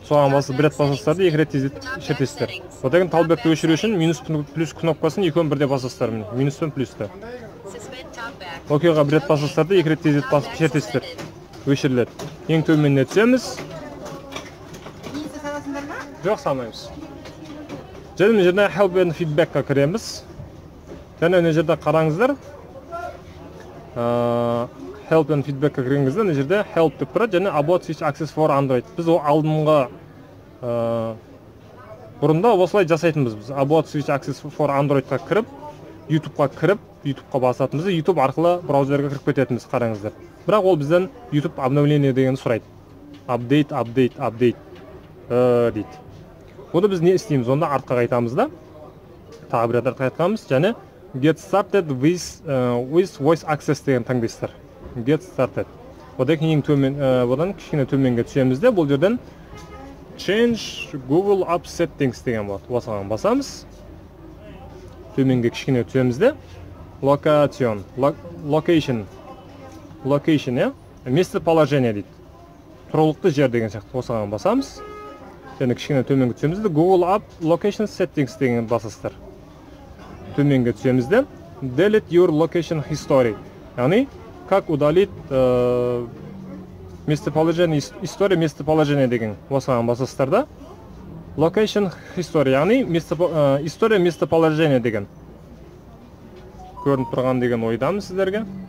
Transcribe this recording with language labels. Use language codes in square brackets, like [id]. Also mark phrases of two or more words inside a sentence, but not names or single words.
[kk] Соған басып бір рет басасыздар да екі рет шертесіздер. Одан кейін талбекті өшіру үшін минус плюс кнопкасын екеуін бірде басасыздар. Минус пен плюсті. Окейға бір рет басасыздар да екі рет тезет басып шертесіздер. Өшіріледі. Ең төменіне түсеміз. Жоқ, санаймыз. Және жерде [en] help and feedback- [kk] қа кіреміз. Және мына жерде қараңыздар. [en] Help and feedback- [kk] қа кіргеніңізде мына жерде help деп тұрады, және [en] about switch access for Android. [kk] Біз алдыңғы бұрында осылай жасайтынбыз. Біз [en] about switch access for Android- [kk] қа кіріп, YouTube-қа кіріп, YouTube-қа басатынбыз, YouTube арқылы браузерге кіріп кететінбіз, қараңыздар. Бірақ ол бізден YouTube обновление дегенді сұрайды. Update дейді. Оны біз не істейміз? Онда артқа қайтамыз да. Тағы бір артқа қайтамыз, және [en] Get started with voice access [kk] деген таңдайсыздар. [en] Get started. [kk] Одан кейін одан кішкене төменге түсеміз де, бұл жерден [en] Change Google App Settings [kk] деген болады. Осыған басамыз. Төменге кішкене түсеміз де. Location, местоположение дейді. Тұрғылықты жер деген сияқты. Осыған басамыз. Және кішкене төменге түсеміз де. [en] Google App Location Settings [kk] деген басасыздар. Төменге түсемізде [en] delete your location history, [kk] яғни [ru] как удалить местоположение, история местоположения [kk] деген осыған басасыздар да. [en] Location history, [kk] яғни [ru] история местоположения [kk] деген көрініп тұрған деген ойдамыз сіздерге.